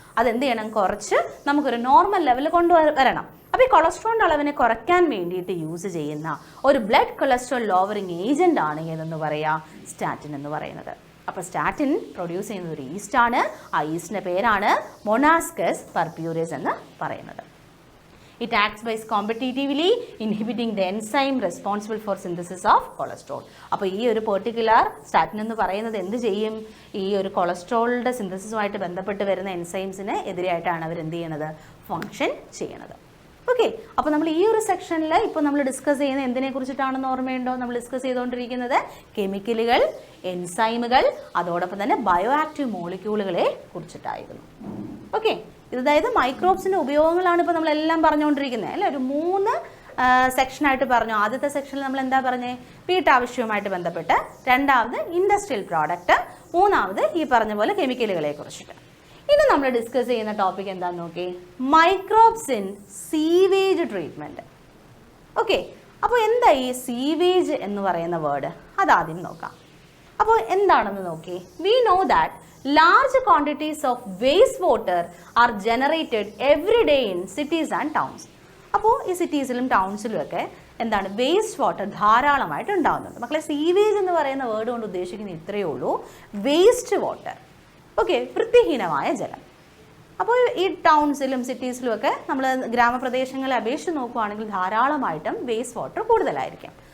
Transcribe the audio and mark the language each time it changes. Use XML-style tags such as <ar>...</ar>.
<ml>അതെന്ത് ചെയ്യണം, കുറച്ച് നമുക്കൊരു നോർമൽ ലെവലിൽ കൊണ്ടുവരണം. അപ്പോൾ ഈ കൊളസ്ട്രോളിൻ്റെ അളവിനെ കുറയ്ക്കാൻ വേണ്ടിയിട്ട് യൂസ് ചെയ്യുന്ന ഒരു ബ്ലഡ് കൊളസ്ട്രോൾ ലോവറിങ് ഏജന്റ് ആണ് ഏതെന്ന് പറയാം, സ്റ്റാറ്റിൻ എന്ന് പറയുന്നത്. അപ്പോൾ സ്റ്റാറ്റിൻ പ്രൊഡ്യൂസ് ചെയ്യുന്നത് ഒരു ഈസ്റ്റാണ്. ആ ഈസ്റ്റിൻ്റെ പേരാണ് മൊനാസ്കസ് പർപ്യൂരിയസ് എന്ന് പറയുന്നത്.</ml> <en>It acts by competitively inhibiting the enzyme responsible for synthesis of cholesterol.</en> <ml>അപ്പോൾ ഈ ഒരു പെർട്ടിക്കുലർ സ്റ്റാറ്റിൻ എന്ന് പറയുന്നത് എന്ത് ചെയ്യും, ഈ ഒരു കൊളസ്ട്രോളിൻ്റെ സിന്തസിസുമായിട്ട് ബന്ധപ്പെട്ട് വരുന്ന എൻസൈംസിന് എതിരായിട്ടാണ് അവർ എന്ത് ചെയ്യണത്, ഫങ്ഷൻ ചെയ്യണത്. ഓക്കെ, അപ്പോൾ നമ്മൾ ഈ ഒരു സെക്ഷനിൽ ഇപ്പോൾ നമ്മൾ ഡിസ്കസ് ചെയ്യുന്ന എന്തിനെ കുറിച്ചിട്ടാണെന്ന് ഓർമ്മയുണ്ടോ, നമ്മൾ ഡിസ്കസ് ചെയ്തുകൊണ്ടിരിക്കുന്നത് കെമിക്കലുകൾ, എൻസൈമുകൾ, അതോടൊപ്പം തന്നെ ബയോ ആക്റ്റീവ് മോളിക്യൂളുകളെ കുറിച്ചിട്ടായിരുന്നു. ഓക്കെ, അതായത് മൈക്രോബ്സിൻ്റെ ഉപയോഗങ്ങളാണ് ഇപ്പോൾ നമ്മളെല്ലാം പറഞ്ഞുകൊണ്ടിരിക്കുന്നത് അല്ലേ. ഒരു 3 സെക്ഷനായിട്ട് പറഞ്ഞു. ആദ്യത്തെ സെക്ഷനിൽ നമ്മൾ എന്താ പറഞ്ഞത്, വീട്ടാവശ്യവുമായിട്ട് ബന്ധപ്പെട്ട്, രണ്ടാമത് ഇൻഡസ്ട്രിയൽ പ്രോഡക്റ്റ്, മൂന്നാമത് ഈ പറഞ്ഞ പോലെ കെമിക്കലുകളെ കുറിച്ചിട്ട്. ഇനി നമ്മൾ ഡിസ്കസ് ചെയ്യുന്ന ടോപ്പിക് എന്താണെന്ന് നോക്കി,</ml> <en>Microbes in sewage treatment.</en> <ml>Okay, അപ്പോൾ എന്താ ഈ സീവേജ് എന്ന് പറയുന്ന വേർഡ്, അതാദ്യം നോക്കാം. അപ്പോൾ എന്താണെന്ന് നോക്കി,</ml> <en>We know that large quantities of waste water are generated every day in cities and towns.</en> <ml>അപ്പോൾ ഈ സിറ്റീസിലും ടൗൺസിലും ഒക്കെ എന്താണ്, വേസ്റ്റ് വാട്ടർ ധാരാളമായിട്ട് ഉണ്ടാകുന്നുണ്ട്. മക്കളെ, സീവേജ് എന്ന് പറയുന്ന വേർഡ് കൊണ്ട് ഉദ്ദേശിക്കുന്നത് ഇത്രയേ ഉള്ളൂ, വേസ്റ്റ് വാട്ടർ. ഓക്കെ, വൃത്തിഹീനമായ ജലം. അപ്പോൾ ഈ ടൗൺസിലും സിറ്റീസിലും ഒക്കെ നമ്മൾ ഗ്രാമപ്രദേശങ്ങളെ അപേക്ഷിച്ച് നോക്കുകയാണെങ്കിൽ ധാരാളമായിട്ടും വേസ്റ്റ് വാട്ടർ കൂടുതലായിരിക്കും.</ml>